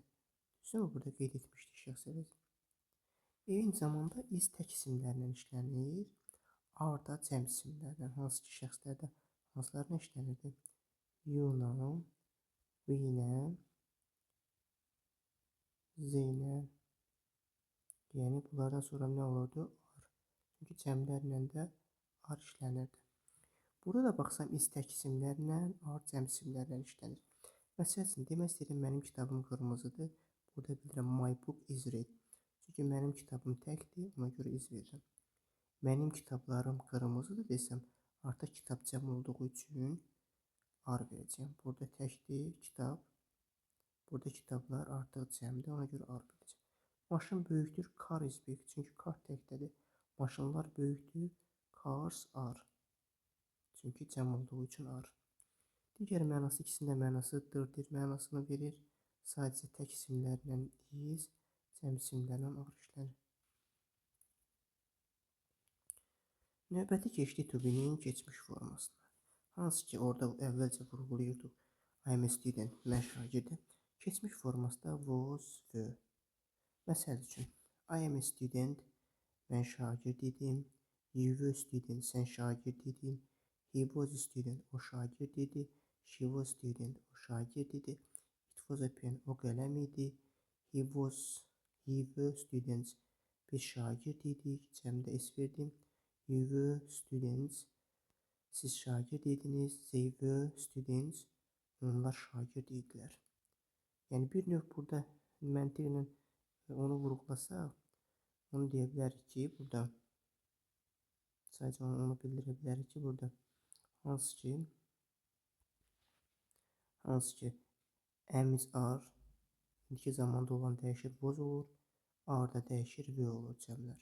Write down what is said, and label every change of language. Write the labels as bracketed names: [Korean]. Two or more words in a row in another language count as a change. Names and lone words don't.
[Azerbaijani] Düzdürmü? Burada qeyd etmişdik şəxs əvəzi. Eyni zamanda is tək isimlərlə işlənir, are da cəm isimlərlə, hansı ki şəxslərdə hansılarına işlənirdi? You-la, we-la, they-la. Yəni bunlardan sonra nə olurdu? Are. Çünki cəmlərlə də are işlənirdi. Burada da baxsam is tək isimlərlə, are cəm isimlərlə işlənir. Məsəl üçün, demək istəyirəm, mənim kitabım qırmızıdır. Burada bildirəm, [English] my book is red. [Azerbaijani] Çünki mənim kitabım təkdir, ona görə iz verirəm. Mənim kitablarım qırmızıdır desəm, artıq kitab cəm olduğu üçün are verəcəm. Burada təkdir kitab. Burada kitablar artıq cəmdir, ona görə are verəcəm. Maşın böyükdür, [English] car is big. [Azerbaijani] Çünki car təkdədir. Maşınlar böyükdür, [English] cars are. [Azerbaijani] Çünki cəm olduğu üçün are. Digər mənası ikisinin də mənası dırdır mənasını verir. Sadəcə tək isimlərlə is, cəm isimlərlə are işlənir. Növbəti keçdik [English] to be- [Azerbaijani] nin keçmiş formasına. Hansı ki orada əvvəlcə vurğulayırdıq. [English] I am a student, [Azerbaijani] mən şagirdəm. Keçmiş forması da was, were. Məsəl üçün, [English] I am a student, [Azerbaijani] mən şagird idim. [English] You were a student, [Azerbaijani] sən şagird idin. [English] He was a student, [Azerbaijani] o şagird idi. [English] She was a student, [Azerbaijani] o şagird idi. [English] It was a pen, [Azerbaijani] o qələm idi. [English] He were students, [Azerbaijani] biz şagird idik. Cəmdə es verdim. [English] You were students, [Azerbaijani] siz şagird idiniz. [English] They were students, [Azerbaijani] onlar şagird idilər. Yəni bir növ burada məntiqlə onu vurğulasaq, onu deyə bilərik ki, burada sadəcə onu bildirə bilərik ki, burada hansı ki amiz are indiki zamanda olan dəyişir was olur, are da dəyişir were olur cəmlər.